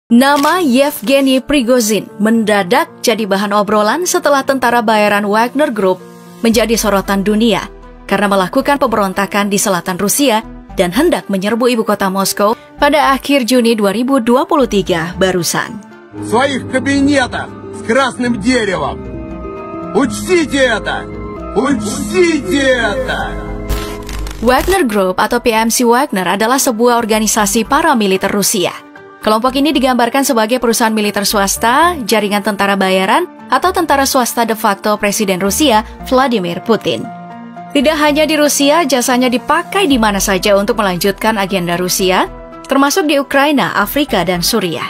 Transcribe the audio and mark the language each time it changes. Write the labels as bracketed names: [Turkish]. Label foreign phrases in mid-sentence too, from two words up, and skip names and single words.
[Indonesian] Nama Yevgeny Prigozhin mendadak jadi bahan obrolan setelah tentara bayaran Wagner Group menjadi sorotan dunia karena melakukan pemberontakan di selatan Rusia dan hendak menyerbu ibu kota Moskow pada akhir Juni 2023 barusan. [Russian] В своих кабинетах с красным деревом. Учтите это! Учтите это! [Indonesian] Wagner Group atau PMC Wagner adalah sebuah organisasi paramiliter Rusia. Kelompok ini digambarkan sebagai perusahaan militer swasta, jaringan tentara bayaran, atau tentara swasta [Latin] de facto [Indonesian] Presiden Rusia, Vladimir Putin. Tidak hanya di Rusia, jasanya dipakai di mana saja untuk melanjutkan agenda Rusia, termasuk di Ukraina, Afrika, dan Suriah.